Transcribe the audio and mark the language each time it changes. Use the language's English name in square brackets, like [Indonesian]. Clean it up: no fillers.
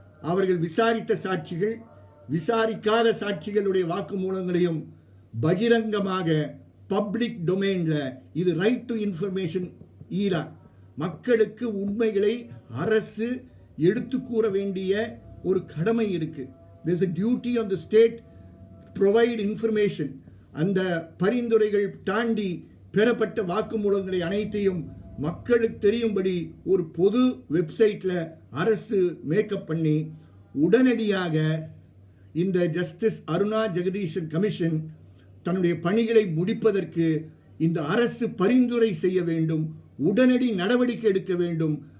[Tamil] அவர்கள் விசாரித்த சாட்சிகள், விசாரிக்காத சாட்சிகளுடைய வாக்குமூலங்களையும் பகிரங்கமாக பப்ளிக் டொமைன்ல, இது ரைட் டு இன்ஃபர்மேஷன் ஈரா, மக்களுக்கு உண்மைகளை அரசு எடுத்து கூற வேண்டிய ஒரு கடமை இருக்கு. [English] There is a duty on the state to provide information. [Tamil] அந்த பரிந்துரைகள் தாண்டி பெறப்பட்ட வாக்குமூலங்களை அனைத்தையும் மக்களுக்கு தெரியும்படி ஒரு பொது வெப்சைட்ல அரசு மேக்கப் பண்ணி உடனடியாக இந்த ஜஸ்டிஸ் அருணா ஜெகதீஷன் கமிஷன் தன்னுடைய பணிகளை முடிப்பதற்கு இந்த அரசு பரிந்துரை செய்ய வேண்டும், உடனடி நடவடிக்கை எடுக்க வேண்டும்.